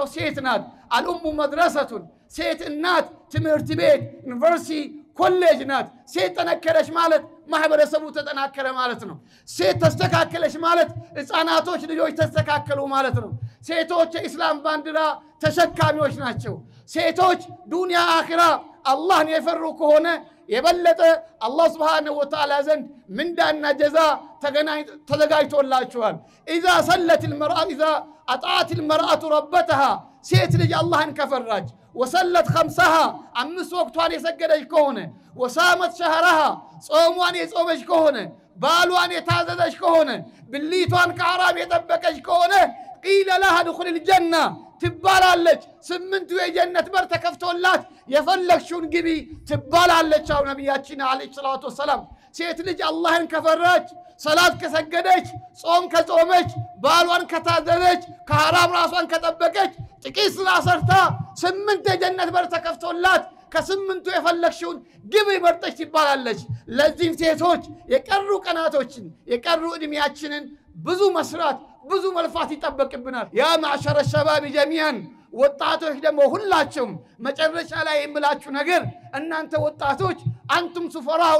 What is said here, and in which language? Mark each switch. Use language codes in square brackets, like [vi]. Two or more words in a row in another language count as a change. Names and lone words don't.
[am] ሴት ናት። [ar] الأم مدرسة [am] ሴት እናት ትምህርት ቤት ዩኒቨርሲቲ ኮሌጅ ናት። ሴት ተነከረች ማለት ማህበረሰቡ ተጠናከረ ማለት ነው። ሴት ተስተካከለች ማለት ህፃናቶች ልጆች ተስተካከሉ ማለት ነው። ሴቶች የኢስላም ባንዲራ ተሸካሚዎች ናቸው። ሴቶች ዱንያ አኺራ አላህን የፈሩ ከሆነ የበለጠ አላህ [ar] سبحانه وتعالى [am] ዘንድ ምንዳና ጀዛ [ar] ተዘጋጅቶላቸዋል። إذا صلت المرأة إذا أطاعت المرأة ربتها [am] ሴት ልጅ አላህን ከፈራች [ar] وصلت خمسها [am] አምስት ወቅቷን የሰገደች ከሆነ [ar] وصامت شهرها [am] ጾሟን የጾመች ከሆነ ባሏን የታዘዘች ከሆነ ብልቷን ከሐራም የጠበቀች ከሆነ [ar] قيل لها ادخل الجنة [am] ትባላለች። ስምንቱ የጀነት በር ተከፍቶላት የፈለግሽውን ግቢ ትባላለች። አው ነብያችን [ar] عليه الصلاة والسلام [am] ሴት ልጅ አላህን ከፈራች ሰላት ከሰገደች ጾም ከጾመች ባሏን ከታዘዘች ከሐራም ራሷን ከጠበቀች ጥቂት ስራ ሰርታ ስምንት የጀነት በር ተከፍቶላት ከስምንቱ የፈለግሽውን ግቢ መርጠሽ ትባላለች። ለዚህ ሴቶች የቀሩ ቀናቶችን የቀሩ እድሜያችንን ብዙ መስራት ብዙ መልፋት ይጠበቅብናል። [ar] يا معشر الشباب جميعا [am] ወጣቶች ደግሞ ሁላችሁም መጨረሻ ላይ የምላችሁ ነገር እናንተ ወጣቶች [ar] أنتم سفراء